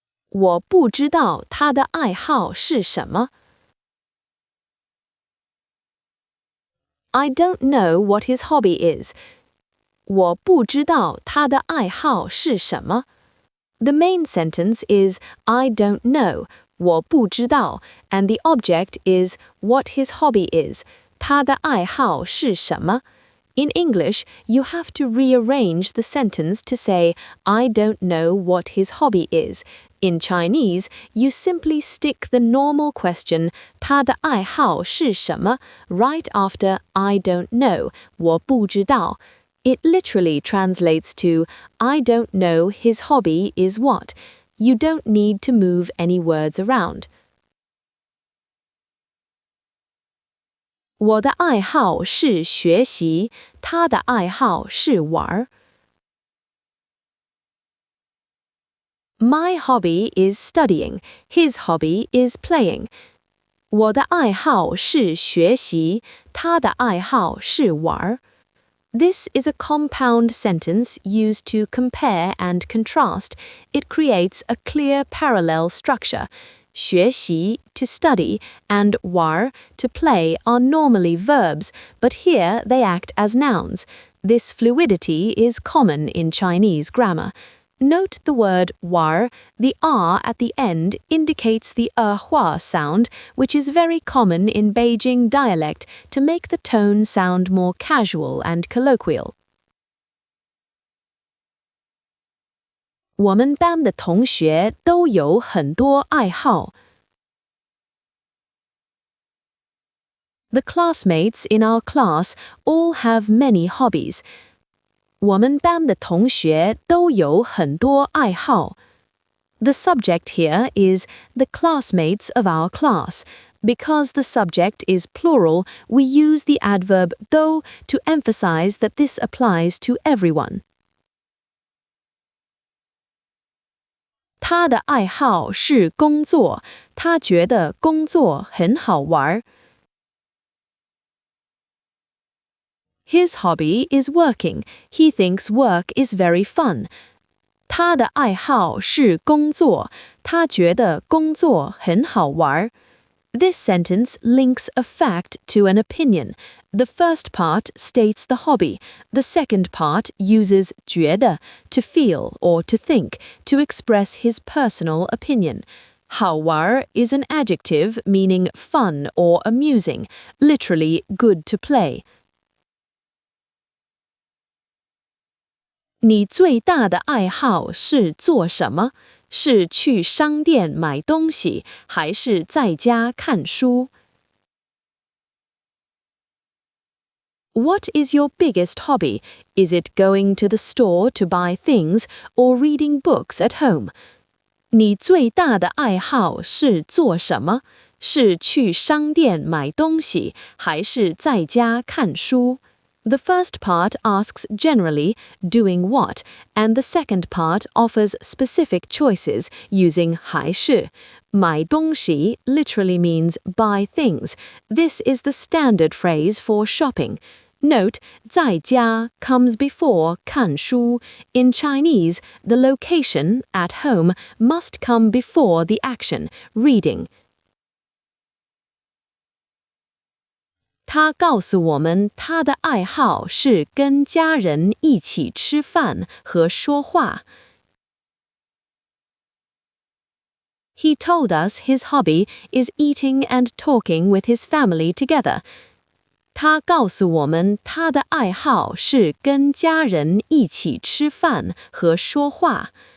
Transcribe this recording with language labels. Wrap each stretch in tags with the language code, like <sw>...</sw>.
<zh>我不知道他的爱好是什么.</zh> <en>I don't know what his hobby is.</en> <zh>我不知道他的爱好是什么.</zh> <en>The main sentence is I don't know,</en> <zh>我不知道,</zh> <en>and the object is what his hobby is,</en> <zh>他的爱好是什么?</zh> <en>In English, you have to rearrange the sentence to say, I don't know what his hobby is. In Chinese, you simply stick the normal question,</en> <zh>他的爱好是什么,</zh> <en>right after I don't know,</en> <zh>我不知道.</zh> <en>It literally translates to, I don't know his hobby is what. You don't need to move any words around.</en> <zh>我的爱好是学习，他的爱好是玩。</zh> <en>My hobby is studying, his hobby is playing.</en> <zh>我的爱好是学习，他的爱好是玩。</zh> <en>This is a compound sentence used to compare and contrast. It creates a clear parallel structure. 学习 to study and 玩 to play are normally verbs, but here they act as nouns. This fluidity is common in Chinese grammar. Note the word 玩, the R at the end indicates the hua sound, which is very common in Beijing dialect to make the tone sound more casual and colloquial.</en> <zh>我们班的同学都有很多爱好。</zh> <en>The classmates in our class all have many hobbies.</en> <zh>我们班的同学都有很多爱好。</zh> <en>The subject here is the classmates of our class. Because the subject is plural, we use the adverb do to emphasize that this applies to everyone.</en> <zh>他的爱好是工作，他觉得工作很好玩。</zh> <en>His hobby is working. He thinks work is very fun.</en> <zh>他的爱好是工作，他觉得工作很好玩。</zh> <en>This sentence links a fact to an opinion. The first part states the hobby. The second part uses 觉得 to feel or to think to express his personal opinion. 好玩 is an adjective meaning fun or amusing, literally good to play.</en> <zh>你最大的爱好是做什么？是去商店买东西，还是在家看书？</zh> <en>What is your biggest hobby? Is it going to the store to buy things or reading books at home?</en> <zh>你最大的爱好是做什么？是去商店买东西，还是在家看书？</zh> <en>The first part asks generally, doing what, and the second part offers specific choices using 还是。买东西 literally means buy things. This is the standard phrase for shopping. Note, 在家 comes before 看书. In Chinese, the location, at home, must come before the action, reading.</en> <zh>他告诉我们他的爱好是跟家人一起吃饭和说话。</zh> <en>He told us his hobby is eating and talking with his family together.</en> <zh>他告诉我们他的爱好是跟家人一起吃饭和说话。</zh>